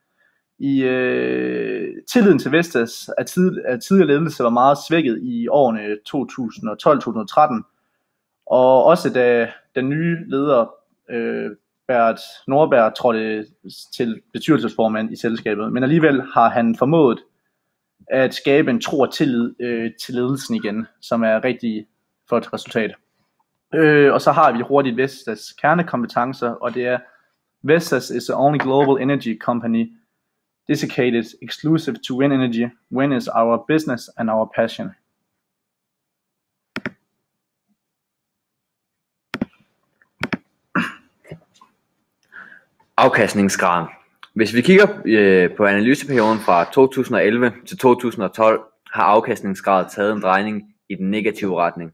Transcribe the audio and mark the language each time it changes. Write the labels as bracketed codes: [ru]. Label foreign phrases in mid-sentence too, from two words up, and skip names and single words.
[da] Tilliden til Vestas af tidligere ledelse var meget svækket i årene 2012-2013, og også da den nye leder Bert Nordberg trådte til bestyrelsesformand i selskabet, men alligevel har han formået at skabe en tro og tillid til ledelsen igen, som er rigtig flot resultat. Og så har vi hurtigt Vestas kernekompetencer, og det er: [en] Vestas is the only global energy company dedicated exclusive to wind energy. Wind is our business and our passion. [da] Afkastningsgraden. Hvis vi kigger på analyseperioden fra 2011 til 2012, har afkastningsgraden taget en drejning i den negative retning.